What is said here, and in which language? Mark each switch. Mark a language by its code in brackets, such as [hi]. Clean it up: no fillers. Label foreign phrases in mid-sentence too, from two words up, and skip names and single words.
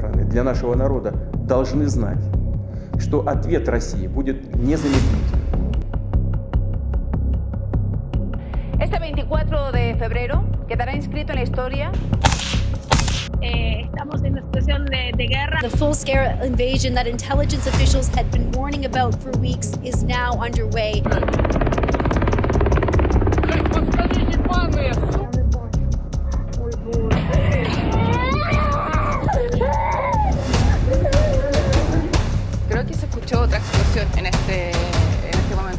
[ru] для нашего народа должны знать, что ответ России будет незамедлительным. [es] Este 24 de febrero quedará inscrito en la historia. Estamos en una situación de guerra. [en] The full-scale invasion that intelligence officials had been warning about for weeks is now underway. [es] Creo que se escuchó otra explosión en este momento.